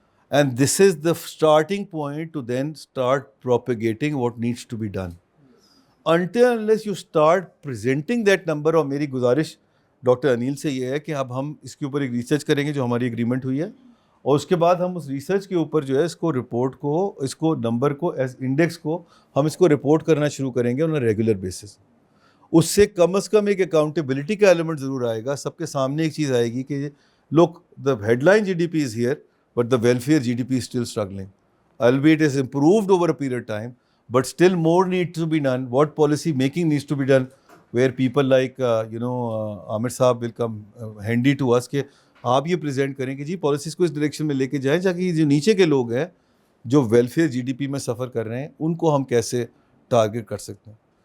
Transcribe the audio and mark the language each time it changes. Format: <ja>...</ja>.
<en>And this is the starting point to then start propagating what needs to be done. Until unless you start presenting that number,</en> <ur>اور میری گزارش doctor Anil سے یہ ہے کہ اب ہم اس کے اوپر ایک ریسرچ کریں گے جو ہماری اگریمنٹ ہوئی ہے، اور اس کے بعد ہم اس ریسرچ کے اوپر جو ہے اس کو رپورٹ کو، اس کو نمبر کو، ایز انڈیکس کو ہم اس کو رپورٹ کرنا شروع کریں گے</ur> <en>On a regular basis.</en> <ur>اس سے کم از کم ایک اکاؤنٹیبلٹی کا ایلیمنٹ ضرور آئے گا، سب کے سامنے ایک چیز آئے گی کہ</ur> <en>Look the headline G D P is here but the welfare GDP is still struggling. Albeit it has improved over a period of time, but still more needs to be done. What policy making needs to be done, where people like Amir Saab will come handy to us</en> <ur>کہ آپ یہ present کریں کہ جی policies کو اس direction میں لے کے جائیں تاکہ جو نیچے کے لوگ ہیں جو ویلفیئر جی ڈی پی میں سفر کر رہے ہیں ان کو ہم کیسے ٹارگیٹ کر سکتے ہیں.</ur>